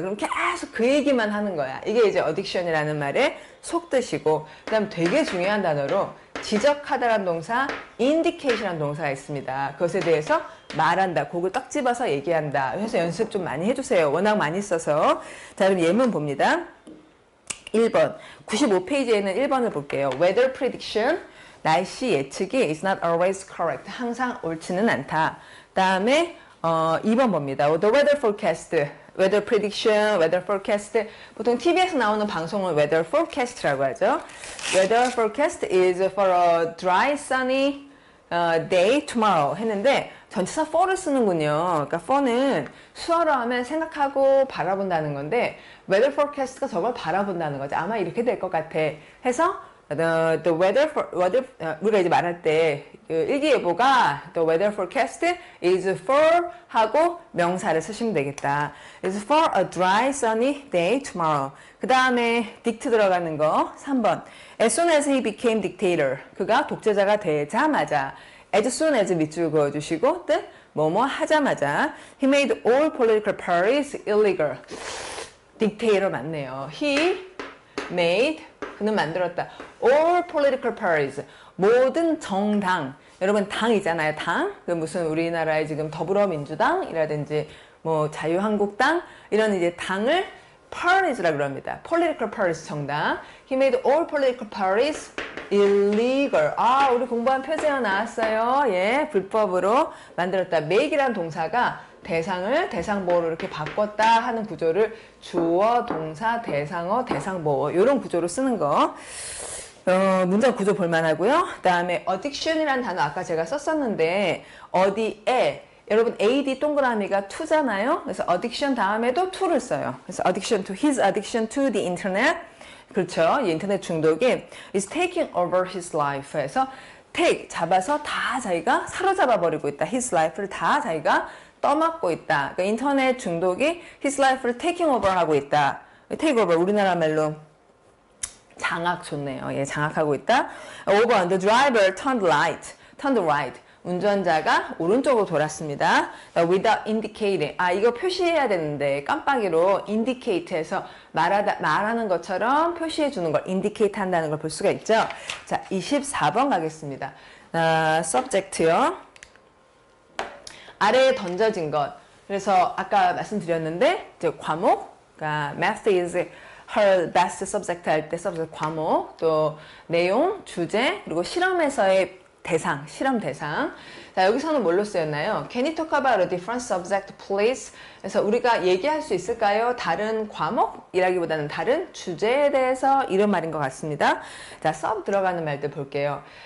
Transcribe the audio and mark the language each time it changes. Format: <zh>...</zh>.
<ko>그럼 계속 그 얘기만 하는 거야. 이게 이제 addiction이라는 말의 속뜻이고, 그 다음 되게 중요한 단어로 지적하다라는 동사, indication이라는 동사가 있습니다. 그것에 대해서 말한다. 그걸 딱 집어서 얘기한다. 그래서 연습 좀 많이 해주세요. 워낙 많이 써서. 자, 그럼 예문 봅니다. 1번. 95페이지에는 1번을 볼게요.</ko> <en>Weather prediction.</en> <ko>날씨 예측이</ko> <en>is not always correct.</en> <ko>항상 옳지는 않다. 다음에 2번 봅니다.</ko> <en>The weather forecast. weather prediction, weather forecast.</en> <ko>보통 TV에서 나오는 방송은 weather forecast라고 하죠.</ko> <en>Weather forecast is for a dry, sunny day tomorrow</en> <ko>했는데 전치사 for를 쓰는군요. 그러니까 for는 수어로 하면 생각하고 바라본다는 건데 weather forecast가 저걸 바라본다는 거죠. 아마 이렇게 될 것 같아 해서</ko> <en>The weather</en> <ko>우리가 이제 말할 때 일기예보가</ko> <en>the weather forecast is for</en> <ko>하고 명사를 쓰시면 되겠다.</ko> <en>is for a dry sunny day tomorrow.</en> <ko>그 다음에 dict 들어가는 거 3번.</ko> <en>As soon as he became dictator.</en> <ko>그가 독재자가 되자마자</ko> <en>as soon as</en> <ko>밑줄 그어주시고 뜻 뭐뭐 하자마자</ko> <en>he made all political parties illegal.</en> <ko>dictator 맞네요.</ko> <en>He made</en> <ko>그는 만들었다.</ko> <en>All political parties</en> <ko>모든 정당 여러분 당이잖아요. 당 그 무슨 우리나라의 지금 더불어민주당이라든지 뭐 자유한국당 이런 이제 당을 parties라 그럽니다.</ko> <en>Political parties</en> <ko>정당.</ko> <en>He made all political parties illegal.</en> <ko>아 우리 공부한 표제어 나왔어요. 예 불법으로 만들었다. make이란 동사가 대상을 대상보어로 이렇게 바꿨다 하는 구조를 주어, 동사, 대상어, 대상보어 이런 구조로 쓰는 거 문장 구조 볼만하고요. 그 다음에 addiction이라는 단어 아까 제가 썼었는데 어디에 여러분 AD 동그라미가 to잖아요. 그래서 addiction 다음에도 to를 써요. 그래서 addiction to</ko> <en>his addiction to the internet</en> <ko>그렇죠. 이 인터넷 중독이</ko> <en>is taking over his life</en> <ko>에서 take 잡아서 다 자기가 사로잡아 버리고 있다. his life를 다 자기가 떠맡고 있다. 그러니까 인터넷 중독이 his life를 taking over 하고 있다. take over 우리나라 말로 장악 좋네요. 예, 장악하고 있다.</ko> <en>5번 the driver turned right.</en> <ko>운전자가 오른쪽으로 돌았습니다.</ko> <en>without indicating.</en> <ko>아 이거 표시해야 되는데 깜빡이로 indicate해서 말하는 것처럼 표시해 주는 걸 indicate 한다는 걸 볼 수가 있죠. 자 24번 가겠습니다. subject요. 아래에 던져진 것. 그래서 아까 말씀드렸는데 이제 과목, 그러니까</ko> <en>math is her best subject</en> <ko>할 때 subject 과목, 또 내용, 주제, 그리고 실험에서의 대상, 실험 대상. 자 여기서는 뭘로 쓰였나요?</ko> <en>Can you talk about a different subject, please?</en> <ko>그래서 우리가 얘기할 수 있을까요? 다른 과목이라기보다는 다른 주제에 대해서 이런 말인 것 같습니다. 자 sub 들어가는 말들 볼게요.</ko>